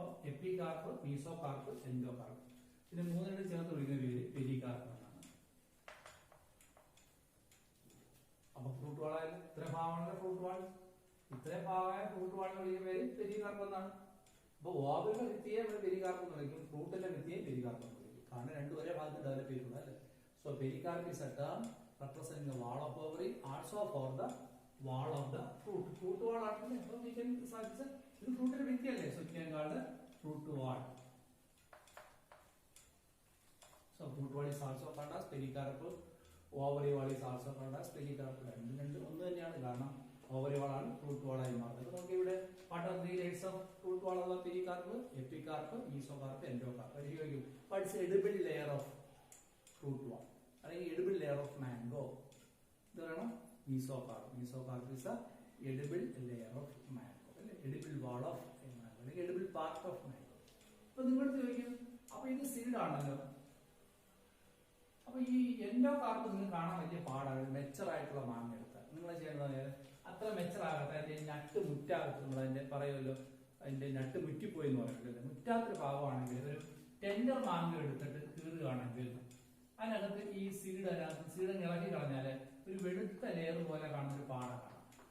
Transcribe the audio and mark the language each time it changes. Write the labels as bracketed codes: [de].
[ml] Epicarp, mesocarp, endocarp. ഇതിന് മൂന്നിനും ചേർത്ത് വിളിക്കുന്ന പേര് പെരികാർപ്പ് എന്നാണ്. അപ്പൊ ഫ്രൂട്ട് വാളായാലും ഇത്രയും ഭാഗമാണല്ലോ ഫ്രൂട്ട് വാൾ. ഇത്രയും ഭാഗമായ ഫ്രൂട്ട് വാളിന് വിളിക്കുന്ന പേര് പെരികാർപ്പ് എന്നാണ്. അപ്പൊ ഓവറിന്റെ ഭിത്തിയെ നമ്മൾ പെരികാർപ്പ് എന്ന് വിളിക്കും, ഫ്രൂട്ടിന്റെ ഭിത്തിയെ പെരികാർപ്പ് എന്ന് വിളിക്കും. കാരണം രണ്ടും ഒരേ ഭാഗത്ത് ഡെവലപ്പ് ചെയ്തിട്ടുള്ളത് അല്ലേ. [en] So pericarp is a term representing the wall of ovary, also for the wall of the fruit. Fruit wall [ml] ആണെങ്കിൽ അപ്പോൾ [en] we can such [ml] ഇത് ഫ്രൂട്ടിന്റെ ഭിത്തിയല്ലേ, [en] so we can call the fruit wall. So fruit wall is also called as pericarp. Ovary wall is also called as pericarp. [ml] രണ്ടും ഒന്ന് തന്നെയാണ്, കാരണം ovary wall ആണ് fruit wall ആയി മാറുന്നത്. അപ്പോൾ നമുക്ക് ഇവിടെ [en] what are the layers of fruit wall ഉള്ള pericarp, epicarp, mesocarp, endocarp. പരിശോധിക്കും what is edible layer of fruit wall അല്ലെങ്കിൽ edible layer of mango. [ml] ഇതാണ് mesocarp. [en] Mesocarp is a edible layer of mango, അല്ലേ, edible wall of mango അല്ലെങ്കിൽ edible part of mango. [ml] അപ്പോൾ നിങ്ങൾ ചോദിക്കും അപ്പോൾ ഇത് സീഡ് ആണല്ലോ, അപ്പൊ ഈ എൻഡോകാർപ്പ് നിങ്ങൾക്ക് കാണാൻ വലിയ പാടാണ്. മെച്ചർ ആയിട്ടുള്ള മാങ്ങ എടുത്താൽ നിങ്ങൾ ചെയ്യുന്നത് അത്ര മെച്ചർ ആകട്ടെ, അതിന്റെ നട്ട് മുറ്റാകത്ത്, നമ്മൾ അതിന്റെ പറയുമല്ലോ അതിന്റെ നട്ട് മുറ്റിപ്പോയി എന്ന് പറയുന്നത്, മുറ്റാത്തൊരു ഭാഗമാണെങ്കിൽ ഒരു ടെൻഡർ മാങ്ങ എടുത്തിട്ട് കീറുകയാണെങ്കിൽ അതിനകത്ത് ഈ സീഡ് ഇളകി കളഞ്ഞാല് ഒരു വെളുത്ത ലെയർ പോലെ കാണുന്ന ഒരു പാട കാണാം.